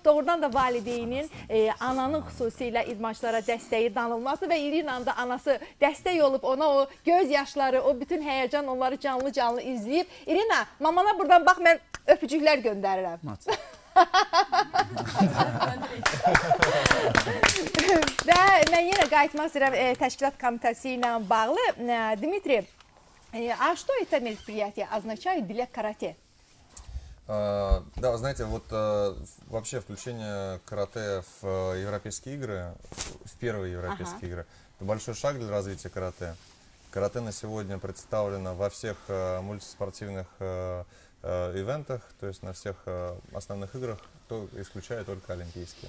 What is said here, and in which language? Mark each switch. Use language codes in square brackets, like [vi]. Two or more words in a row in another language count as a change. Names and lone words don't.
[az] Doğrudan da valideynin, ananın xüsusilə idmançılara dəstəyi danılmazdır və İrinanın da anası dəstək olub ona o göz yaşları, o bütün həyəcan onları canlı-canlı izləyib. İrina, mamana buradan bax, mən öpücüklər göndərirəm. Və mən yenə qayıtmaq istəyirəm təşkilat komitəsi ilə bağlı. Dmitri, [ru] что это мероприятие означает для карате? Да, знаете, вот вообще включение карате в европейские игры, в первые европейские игры, это большой шаг для развития карате. Карате на сегодня представлено во всех мультиспортивных ивентах, то есть на всех основных играх, исключая только олимпийские.